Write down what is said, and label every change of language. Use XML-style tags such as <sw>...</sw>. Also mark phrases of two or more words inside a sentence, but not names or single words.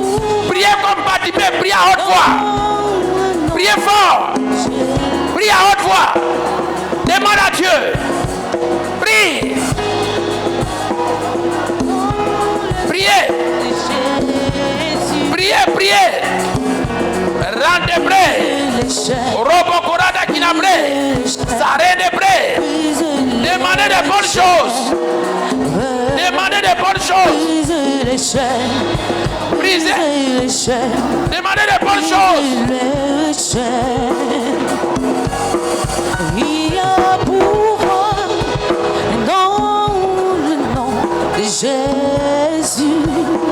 <fr>Priez comme Bartimée, priez à haute voix. Priez fort. Priez à haute voix. Demande à Dieu. Prie. Priez. Priez, priez. Rendebré. Robokorada kinabré. Saredebré. Demandez de bonnes choses. Demandez de bonnes choses. Brisez. Demandez de bonnes choses. Il y a pouvoir dans le nom de Jésus.</fr>